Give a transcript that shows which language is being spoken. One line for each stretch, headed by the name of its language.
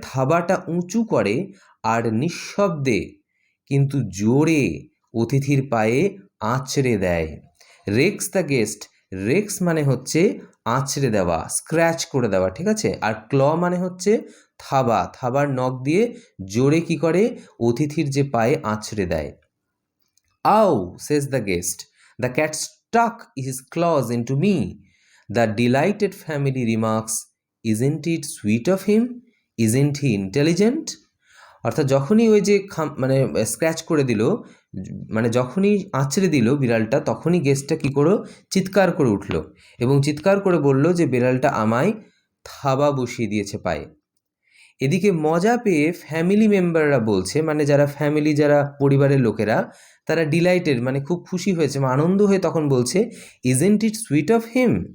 Bangla: থাবাটা উঁচু করে আর নিঃশব্দে কিন্তু জোরে অতিথির পায়ে আঁচড়ে দেয়।
English: Rakes the guest.
Bangla: রেক্স মানে হচ্ছে আঁচড়ে দেওয়া, স্ক্র্যাচ করে দেওয়া, ঠিক আছে? আর ক্ল মানে হচ্ছে থাবা, থাবার নখ দিয়ে জোরে কি করে? অতিথির যে পায়ে আঁচড়ে দেয়।
English: Ow, says the guest. The cat stuck his claws into me. The delighted family remarks, isn't it sweet of him? Isn't he intelligent?
Bangla: অর্থাৎ যখনই ওই যে মানে স্ক্র্যাচ করে দিল, মানে যখনই আঁচড়ে দিল বিড়ালটা, তখনই গেস্টটা কী করো? চিৎকার করে উঠল এবং চিৎকার করে বলল যে বিড়ালটা আমায় থাবা বসিয়ে দিয়েছে পায়ে। এদিকে মজা পেয়ে ফ্যামিলি মেম্বাররা বলছে, মানে যারা ফ্যামিলি, যারা পরিবারের লোকেরা, তারা ডিলাইটেড মানে খুব খুশি হয়েছে, মানে আনন্দ হয়ে তখন বলছে
English: Isn't it sweet of him.